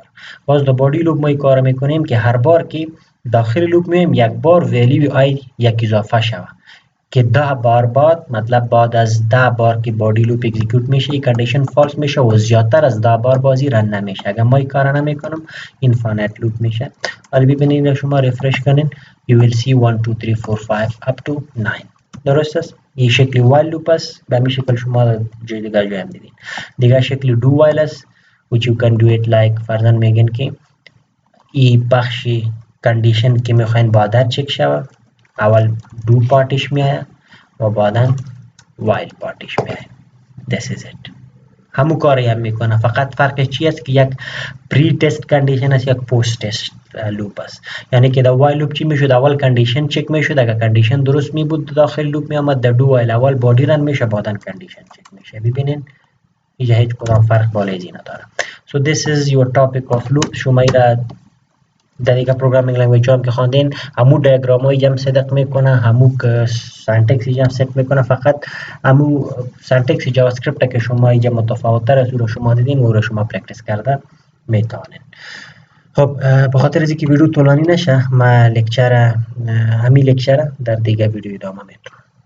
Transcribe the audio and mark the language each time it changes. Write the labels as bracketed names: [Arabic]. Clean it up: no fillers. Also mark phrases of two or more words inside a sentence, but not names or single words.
[Persian] باز در [English] body loop [Persian] ما این کار میکنیم که هر بار که داخل لوپ میم یک بار [English] value i [Persian] یک اضافه شود که 10 بار بعد، مطلب بعد از 10 بار که [English] body loop execute [Persian] میشه این [English] condition false [Persian] میشه و زیادتر از 10 بار بازی رن نمیشه. اگر ما این کار نمیکنم [English] infinite loop [Persian] میشه. ولی ببینید شما رفرش کنین [English] you will see 1 2 3 4 5 up to 9. [Persian] درست است؟ این شکل [English] while loop [Persian] است، به همین شکل شما جای دیگه جای هم دیدین. دیگه شکل [English] do while [Persian] است [English] which you can do it like [Persian] فرضاً میگن که این بخش کاندیشن که میخواین بعدا چک شود، اول دو پارتش میآید و بعدا وایل پارتش میآید. [English] this is it. [Persian] همون کاری هم میکنه، فقط فرقش چی است که یک [English] pre test condition [Persian] است، یک [English] post test loop [Persian] است. یعنی که در [English] while loop [Persian] چی میشد؟ اول کاندیشن چک میشد، اگر کاندیشن درست می بود داخل لوپ می آمد، در [English] do while [Persian] اول بادی رن میشه بعدا کاندیشن چک میشه. ببینین اینجا هیچ کدام فرق بالایی نداره. [English] so this is your topic of loop. [Persian] شما ایرا در دیگه [English] programming language [Persian] هم که خواندین همو دیاگرامای جمع صدق میکنه، همو سنتکس جمع صدق میکنه، فقط همو سنتکس جاوا اسکریپت که شما اینجا متفاوت تر از او رو شما دیدین و رو شما پرکتیس کرده میتونین. خب به خاطر از اینکه ویدیو طولانی نشه، ما همین لکچر در دیگه ویدیو ادامه میدم.